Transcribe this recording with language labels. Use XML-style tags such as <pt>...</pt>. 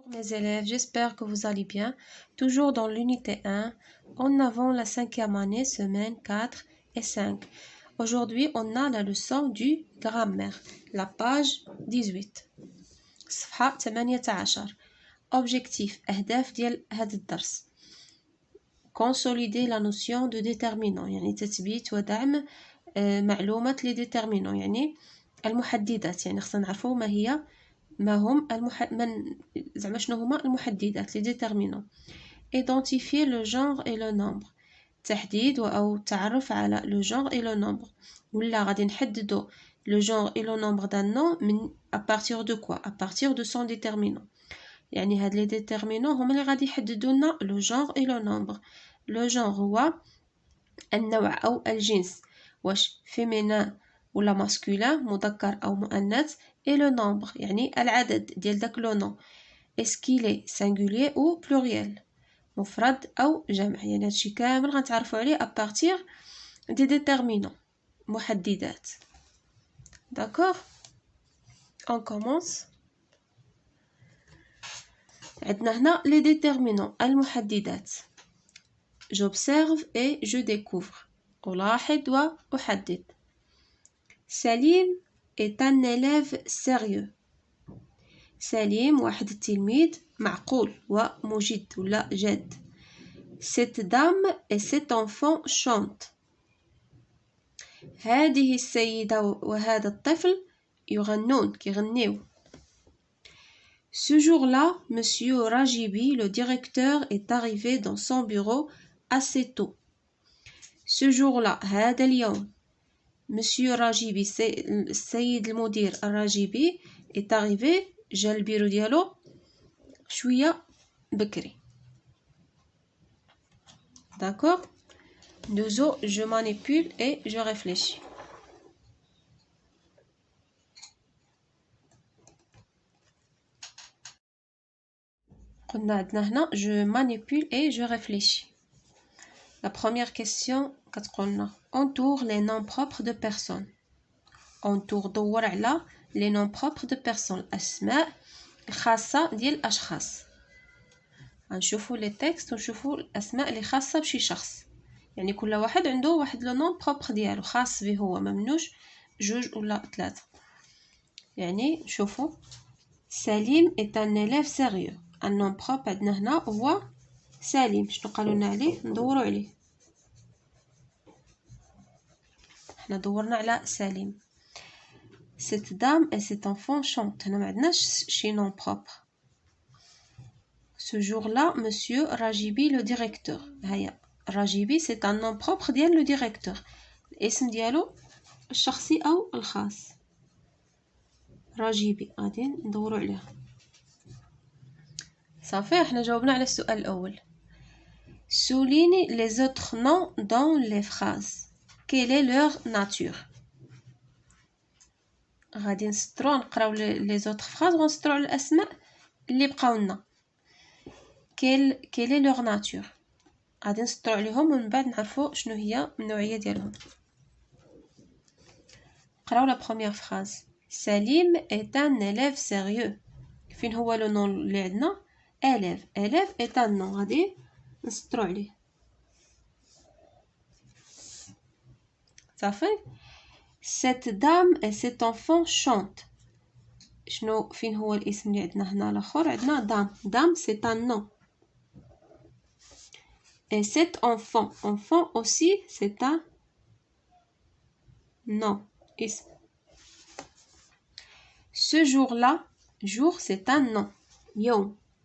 <fr>Mes élèves, j'espère que vous allez bien. Toujours dans l'unité 1, en avant la 5e année, semaine 4 et 5. Aujourd'hui, on a la leçon du grammaire, la page 18.</fr> <ar>صفحة 18.</ar> <fr>Objectif</fr> <ar>أهداف ديال هذا الدرس.</ar> <fr>Consolider la notion de déterminant،</fr> <ar>يعني تثبيت ودعم معلومة</ar> <fr>les déterminants،</fr> <ar>يعني المحددات، يعني خصنا نعرفوا ما هم زعما شنو هما المحددات les déterminants.</ar> <fr>Identifier le genre et le nombre،</fr> <ar>تحديد أو تعرف على</ar> <fr>le genre et le nombre،</fr> <ar>ولا غادي نحددو</ar> <fr>le genre et le nombre d'un nom</fr> <ar>من</ar> <fr>à partir de quoi؟ À partir de son déterminant.</fr> <ar>يعني هاد</ar> <fr>les déterminants</fr> <ar>هما اللي غادي يحددوا لنا</ar> <fr>le genre et le nombre. le genre</fr> <ar>هو النوع أو الجنس، واش</ar> <fr>féminin</fr> <ar>ولا</ar> <fr>masculin،</fr> <ar>مذكر أو مؤنث،</ar> <fr>et le nombre</fr> <ar>يعني العدد ديال داك لو نون.</ar> <fr>est-ce qu'il est singulier ou pluriel،</fr> <ar>مفرد أو جمع، يعني هادشي كامل غنتعرفوا عليه</ar> <fr>à partir des déterminants،</fr> <ar>محددات.</ar> <fr>d'accord on commence.</fr> <ar>عندنا هنا</ar> <fr>les déterminants</fr> <ar>المحددات.</ar> <fr>j'observe et je découvre،</fr> <ar>ألاحظ وأحدد.</ar> <fr>سليم est un élève sérieux.</fr> <ar>سليم واحد التلميذ معقول ومجد ولا جاد.</ar> <fr>cette dame et cet enfant chantent.</fr> <ar>هذه السيدة وهذا الطفل يغنون كيغنيو.</ar> <fr>ce jour-là, monsieur Rajibi, le directeur, est arrivé dans son bureau assez tôt. ce jour-là</fr> <ar>هذا اليوم monsieur Rajibi السيد المدير الراجبي</ar> <fr>est arrivé</fr> <ar>جا البيرو ديالو شوية بكري.</ar> <fr>d'accord. Deux, je manipule et je réfléchis.</fr> <ar>قلنا عندنا هنا</ar> <fr>je manipule et je réfléchis. la première question</fr> <ar>كتقولنا</ar> <fr>entoure les noms propres de personnes. entoure</fr> <ar>دور على</ar> <fr>les noms propres de personnes،</fr> <ar>الأسماء الخاصة ديال الأشخاص. غنشوفوا لي تكست ونشوفوا الأسماء اللي خاصة بشي شخص، يعني كل واحد عنده واحد لو نون بروبر ديالو خاص به هو، ممنوش جوج ولا ثلاثة. يعني شوفوا سليم</ar> <fr>est un élève sérieux، un nom propre</fr> <ar>عندنا هنا هو سليم. شنو قالوا لنا عليه؟ ندوروا عليه. حنا دورنا على سليم.</ar> <fr>cette dame et cet enfant chantent،</fr> <ar>هنا ما عندناش شي نون بروبر.</ar> <fr>ce jour-là monsieur Rajibi le directeur،</fr> <ar>هيا</ar> <fr>Rajibi c'est un nom propre ديال le directeur،</fr> <ar>الاسم ديالو الشخصي أو الخاص. راجيبي غادي ندورو عليه. صافي احنا جاوبنا على السؤال الأول.</ar> <fr>souligne les autres noms dans les phrases. quelle est leur nature.</fr> <ar>غادي نسطرو نقراو</ar> <fr>les autres phrases</fr> <ar>ونسطرو على الأسماء اللي بقاو لنا.</ar> <fr>quelle est leur nature،</fr> <ar>غادي نسطرو عليهم ومن بعد نعرفو شنو هي النوعية ديالهم. نقراو</ar> <fr>la première phrase. سليم est un élève sérieux.</fr> <ar>فين هو لو نون اللي عندنا؟</ar> <fr>élève est un nom،</fr> <ar>غادي نسطرو عليه. صافي.</ar> <fr>cette dame et cet enfant chantent.</fr> <ar>شنو فين هو الاسم اللي عندنا هنا الاخر؟ عندنا dame</ar> <fr>c'est un nom. et cet enfant aussi c'est un nom،</fr> <ar>اسم.</ar> <fr>ce jour-là jour c'est un nom،</fr> <ar>يوم.</ar>